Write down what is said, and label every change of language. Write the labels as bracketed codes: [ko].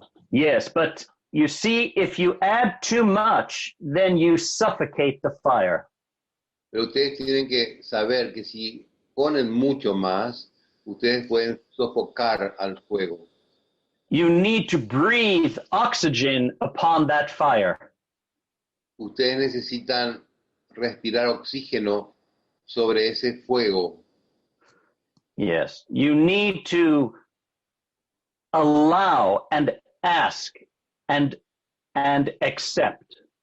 [en] Yes, but you see, if you add too much, then you suffocate the fire. [es] Pero ustedes tienen que saber que si ponen mucho más, ustedes pueden sofocar al fuego. [en] You need to breathe oxygen upon that fire. [es] Ustedes necesitan respirar oxígeno sobre ese fuego. [en] Yes, you need to allow and ask and accept.